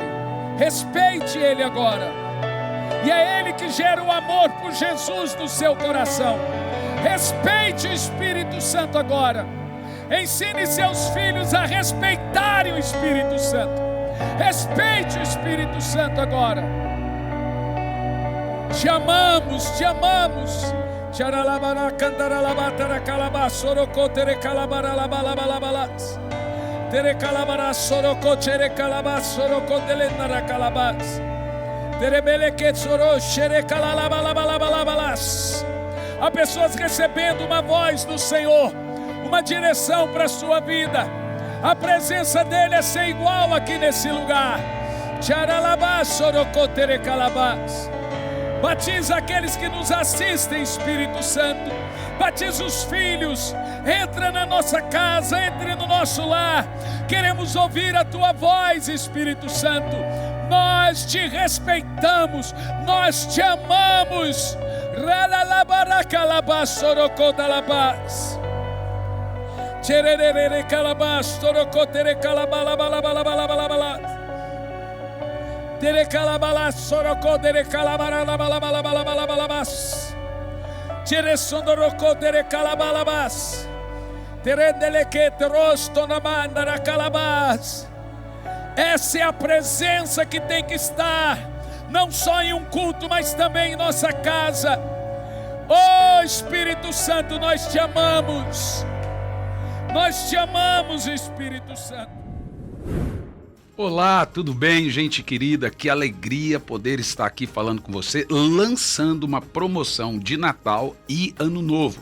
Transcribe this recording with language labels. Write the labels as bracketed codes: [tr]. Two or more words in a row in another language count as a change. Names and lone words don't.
[pt] Respeite Ele agora. E é Ele que gera o amor por Jesus no seu coração. Respeite o Espírito Santo agora. Ensine seus filhos a respeitarem o Espírito Santo. Respeite o Espírito Santo agora. Te amamos, te amamos. Charalabara cantaralabatara calabá soroco tere calabara labalabalabalas. Tere calabara soroco tere calabá soroco delenara calabás. Tere beleque soro xere calalabalabalabalabalas. Há pessoas recebendo uma voz do Senhor, uma direção para a sua vida. A presença dele é sem igual aqui nesse lugar. Charalabá soroco tere calabás. Batiza aqueles que nos assistem, Espírito Santo. Batiza os filhos. Entra na nossa casa, entre no nosso lar. Queremos ouvir a tua voz, Espírito Santo. Nós te respeitamos, nós te amamos. Ralalabaracalabás sorocodalabás. Chererere calabás sorocotere calabalabalabalabalabalabalabalabas. Tere calabala soroko tere calabara balabalabalabalabalabas. Tere sondoroko tere calabalabas. Tere deleke trosto na mandara calabas. Essa é a presença que tem que estar, não só em um culto, mas também em nossa casa. Oh Espírito Santo, nós te amamos. Nós te amamos, Espírito Santo. Olá, tudo bem, gente querida? Que alegria poder estar aqui falando com você, lançando uma promoção de Natal e Ano Novo.